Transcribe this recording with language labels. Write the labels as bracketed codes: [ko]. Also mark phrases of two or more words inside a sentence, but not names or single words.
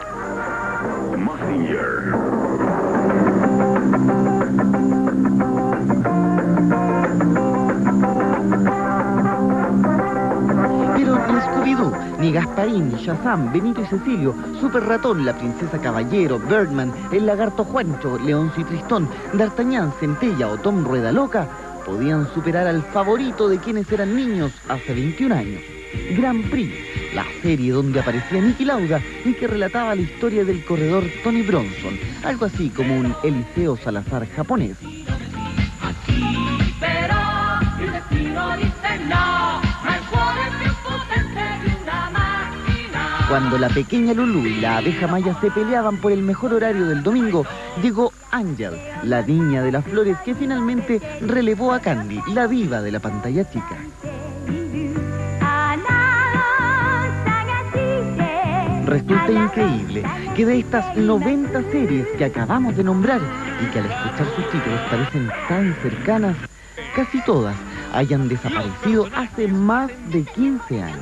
[es] Pero ni Scooby-Doo, ni Gasparín, ni Shazam, Benito y Cecilio, Super Ratón, la Princesa Caballero, Birdman, el Lagarto Juancho, Leoncio y Tristón, D'Artagnan, Centella o Tom Rueda Loca podían superar al favorito de quienes eran niños hace 21 años. Grand Prix, la serie donde aparecía Niki Lauda y que relataba la historia del corredor Tony Bronson, algo así como un Eliseo Salazar japonés. [it] Pero il destino dice no, ma il cuore è più potente di una macchina. [es] Cuando la pequeña Lulú y la abeja Maya se peleaban por el mejor horario del domingo, llegó Ángel, la niña de las flores que finalmente relevó a Candy, la diva de la pantalla chica. Resulta increíble que de estas 90 series que acabamos de nombrar y que al escuchar sus títulos parecen tan cercanas, casi todas hayan desaparecido hace más de 15 años.